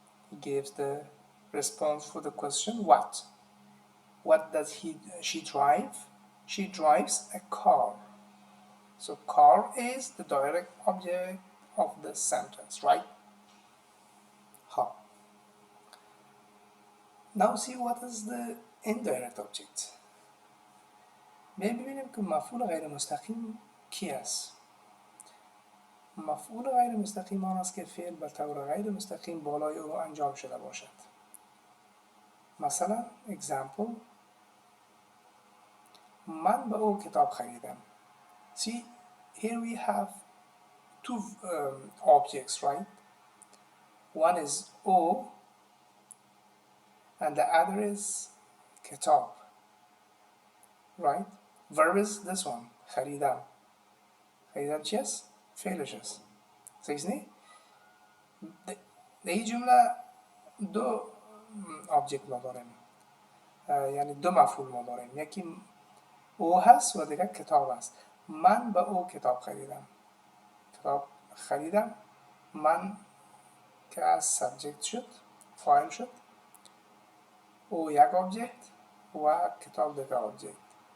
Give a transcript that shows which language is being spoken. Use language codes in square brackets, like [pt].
[en] It gives the response for the question what. What does she drive? She drives a car. So car is the direct object of the sentence, right? Ha. Now see what is the indirect object. [fa] ببینیم که مفعول غیر مستقیم کی است. مفعول غیر مستقیم آن است که فعل به طور غیر مستقیم بالای او انجام شده باشد. مثلا example من به او کتاب خریدم. [en] See here we have two objects, right? One is O and the other is کتاب, right? Verb is this one, خریدم. [fa] خریدم چی است؟ فعلش است. صحیح نی؟ در این جمله دو object ما داریم، یعنی دو مفعول ما داریم، یکی او هست و دیگر کتاب است. من به او کتاب خریدم. کتاب خریدم، من که از سابجکت شد، فاعل شد، او یک object و کتاب دیگر object.